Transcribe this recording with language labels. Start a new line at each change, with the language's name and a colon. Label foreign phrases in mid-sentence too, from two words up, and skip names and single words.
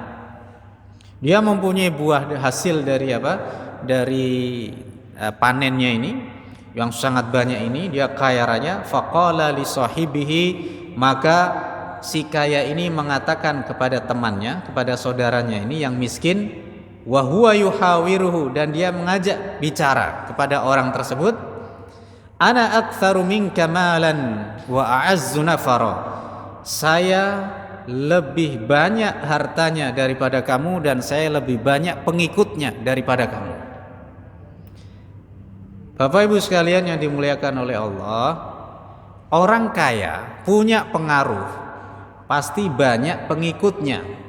Indonesian: Dia mempunyai buah hasil dari dari panennya ini yang sangat banyak ini, dia kaya raya.
Arabic: Faqala li sahibihi,
Indonesian: maka si kaya ini mengatakan kepada temannya, kepada saudaranya ini yang miskin,
Arabic: wa huwa yuhawiruhu,
Indonesian: dan dia mengajak bicara kepada orang tersebut,
Arabic: ana aktsaru minka malan wa a'azzu nafara,
Indonesian: saya lebih banyak hartanya daripada kamu dan saya lebih banyak pengikutnya daripada kamu. Bapak Ibu sekalian yang dimuliakan oleh Allah, orang kaya punya pengaruh, pasti banyak pengikutnya.